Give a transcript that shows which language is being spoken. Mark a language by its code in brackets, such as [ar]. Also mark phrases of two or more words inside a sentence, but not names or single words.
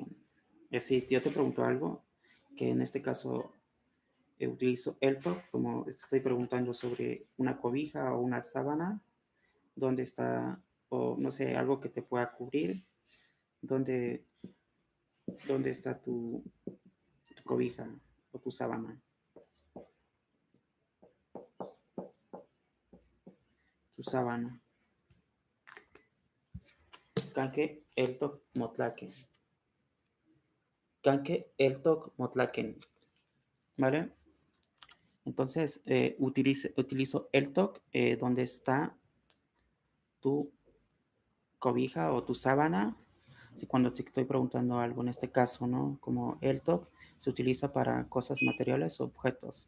[es] Es decir, yo te pregunto algo, que en este caso utilizo eltok, como estoy preguntando sobre una cobija o una sábana, dónde está, o no sé, algo que te pueda cubrir, dónde, dónde está tu cobija o tu sábana, tu sábana. [nah] Kanke eltok motlake. Canque eltok motlaken, [es] ¿vale? Entonces, utilizo eltok, donde está tu cobija o tu sábana. Si cuando te estoy preguntando algo, en este caso, ¿no? Como eltok se utiliza para cosas materiales o objetos.